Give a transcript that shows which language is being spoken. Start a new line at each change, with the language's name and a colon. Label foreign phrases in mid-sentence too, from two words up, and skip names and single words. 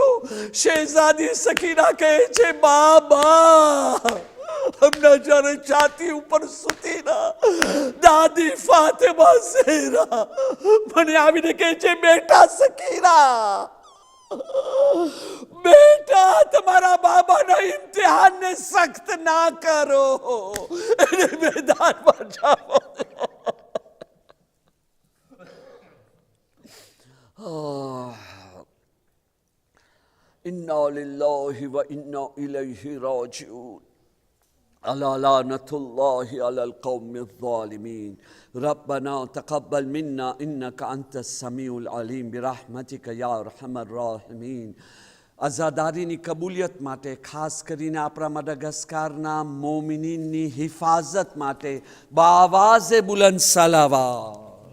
Gujarati: શહેઝાદી સકીના કહે છે બાબા હમણાં જ્યારે છાતી ઉપર સૂતી ના દાદી ફાતેમા ઝહેરા મને આવીને કહે છે બેટા સકીના, બેટા તમારા બાબાના ઇમ્તિહાનને સખ્ત ના કરો, એને મેદાનમાં જાઓ.
Arabic: إنا لله وإنا إليه راجعون. ألا لعنة الله على القوم الظالمين. ربنا تقبل منا إنك أنت السميع العليم برحمتك يا أرحم الراحمين.
Gujarati: આઝાદારીની કબૂલિયત માટે, ખાસ કરીને આપણા મડગાસ્કારના મોમિનીનની હિફાજત માટે બાવાઝે બુલંદ સલાવાત.